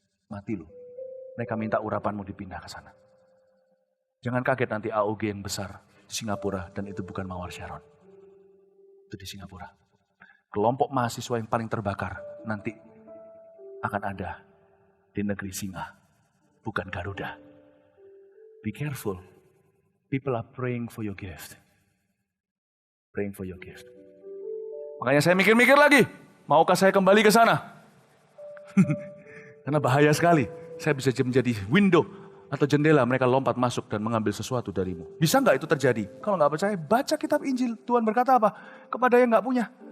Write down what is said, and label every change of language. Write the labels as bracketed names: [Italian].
[Indonesian] Mati lu. Mereka minta urapanmu dipindah ke sana. Jangan kaget nanti AOG yang besar di Singapura dan itu bukan Mawar Sharon. Itu di Singapura. Kelompok mahasiswa yang paling terbakar nanti akan ada di negeri singa, bukan Garuda. [English] Be careful. People are praying for your gift. Praying for your gift. [Indonesian] Makanya saya mikir-mikir lagi. Maukah saya kembali ke sana? Karena bahaya sekali. Saya bisa menjadi window atau jendela. Mereka lompat masuk dan mengambil sesuatu darimu. Bisa nggak itu terjadi? Kalau nggak percaya, baca kitab Injil. Tuhan berkata apa? Kepada yang nggak punya.